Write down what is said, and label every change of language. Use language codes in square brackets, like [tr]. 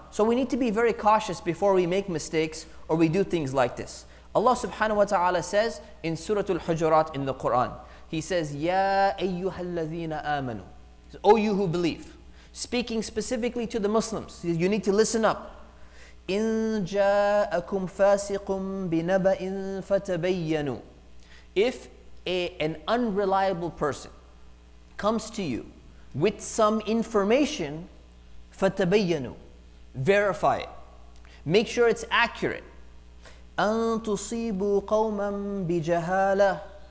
[en] So we need to be very cautious before we make mistakes or we do things like this. Allah subhanahu wa ta'ala says in Surah Al-Hujurat in the Quran, He says, [ar] Ya ayyuhalladhina amanu. [en] O you who believe. Speaking specifically to the Muslims. You need to listen up. [ar] إن جاءكم فاسق بنبأ فتبينوا. [en] If an unreliable person comes to you with some information, [ar] فتبينوا. [en] Verify it. Make sure it's accurate. [ar] أن تصيبوا قوما بجهالة.